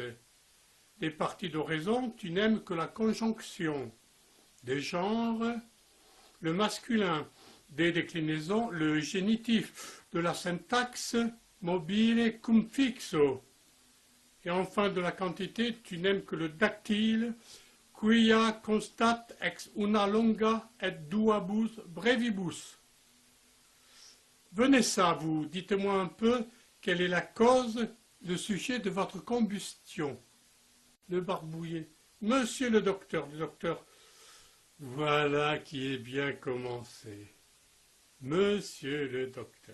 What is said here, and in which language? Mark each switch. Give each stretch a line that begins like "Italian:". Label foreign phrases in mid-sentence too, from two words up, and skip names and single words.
French: Des parties d'oraison, tu n'aimes que la conjonction. Des genres, le masculin. Des déclinaisons, le génitif. De la syntaxe,
Latin: mobile cum fixo.
French: Et enfin de la quantité, tu n'aimes que le dactyle,
Latin: quia constat ex una longa et duabus brevibus.
French: Venez ça, vous, dites-moi un peu quelle est la cause, le sujet de votre combustion. Le barbouillé. Monsieur le docteur, voilà qui est bien commencé. Monsieur le docteur.